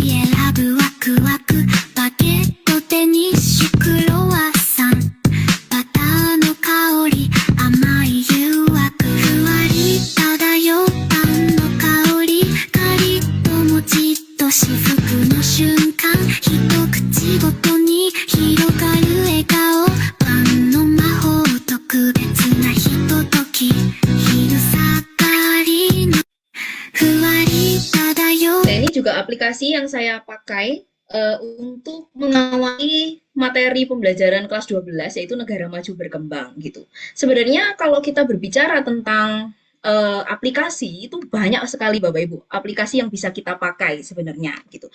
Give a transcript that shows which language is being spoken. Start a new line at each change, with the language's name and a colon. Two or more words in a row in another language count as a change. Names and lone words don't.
Japanese: 選ぶワクワクバゲットデニッシュクロワッサンバターの香り甘い誘惑ふわり漂うパンの香りカリッともちっと至福の瞬間一口ごとに広がる笑顔パンの魔法特別なひととき昼下がりのふわり漂う
Indonesian: Nah, ini juga aplikasi yang saya pakai untuk mengawali materi pembelajaran kelas 12 yaitu negara maju berkembang gitu. Sebenarnya kalau kita berbicara tentang aplikasi itu banyak sekali Bapak Ibu, aplikasi yang bisa kita pakai sebenarnya gitu.